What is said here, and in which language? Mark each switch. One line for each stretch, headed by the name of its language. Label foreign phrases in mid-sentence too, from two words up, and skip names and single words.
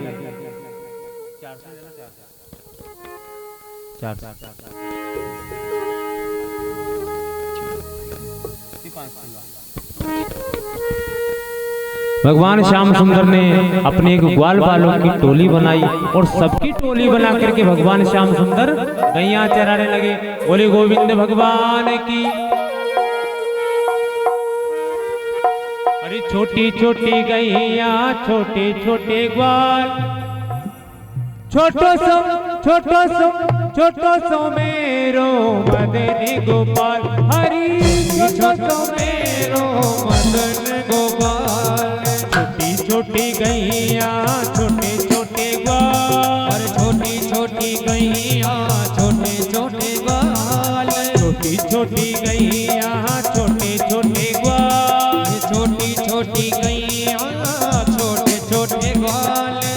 Hindi: भगवान श्याम सुंदर ने अपने एक ग्वाल बालों की टोली बनाई और सबकी टोली बना करके भगवान श्याम सुंदर गैया चराने लगे। बोले गोविंद भगवान की। अरे छोटी छोटी गैया, छोटे छोटे ग्वाल,
Braj: छोटो सो मेरो मदन गोपाल, हरि छोटो सो मेरो मदन गोपाल।
Hindi: छोटी छोटी गैया, छोटे छोटे ग्वाल, छोटी छोटी गैया, छोटे छोटे ग्वाल, छोटी छोटी गैया, छोटे छोटे ग्वाल, छोटी छोटी गैया, छोटे छोटे ग्वाल।